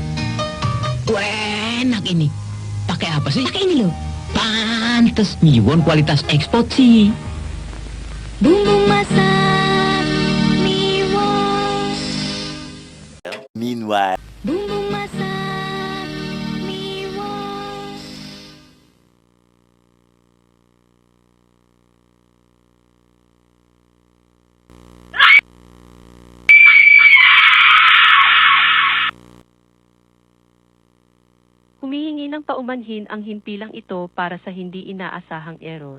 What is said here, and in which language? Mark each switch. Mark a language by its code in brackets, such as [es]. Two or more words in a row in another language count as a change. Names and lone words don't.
[id] Wah, enak ini. Pakai apa sih? Pakai ini loh. Pantes Miwon kualitas ekspor sih. Bumbu masak Miwon. Meanwhile. Bumbu masak Miwon. [tl] Humihingi ng paumanhin ang himpilang ito para sa hindi inaasahang error.